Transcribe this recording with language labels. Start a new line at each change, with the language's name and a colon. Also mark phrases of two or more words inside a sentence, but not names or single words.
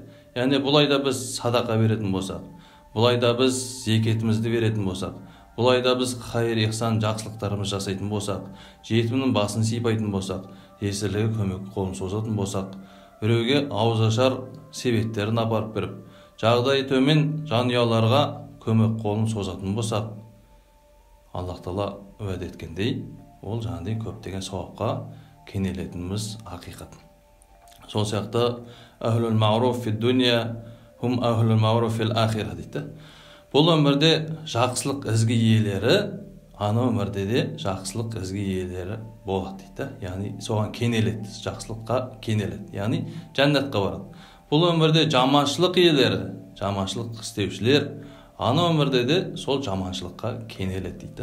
Kazakh: Яғни бұл айда біз садақа беретін болсақ, бұл айда біз зекетімізді беретін болсақ, бұл айда біз хайыр, ихсан, жақсылықтарымыз жасайтын болсақ, жетімнің басын сипайтын болсақ, жесірліге көмек қолын созатын болсақ, біреуге ауызашар себеттерін апарып беріп, жағдайы төмен жанұяларға көмек қолын созатын болсақ, Аллах тағала уәде еткендей, ол жаңағыдай көптеген сауапқа кенелетініміз ақиқат. Сол сияқты
Arabic: أهل المعروف في الدنيا هم أهل المعروف في الآخرة дейді.
Kazakh: Бұл өмірде жақсылық ізгі иелері, ана өмірде де жақсылық ізгі иелері болады дейді. Яғни соған кенеледі, жақсылыққа кенеледі. Яғни жәннатқа барады. Бұл өмірде жаманшылық иелері, жаманшылық істеушілер, ана өмірде де сол жаманшылыққа кенеледі дейді.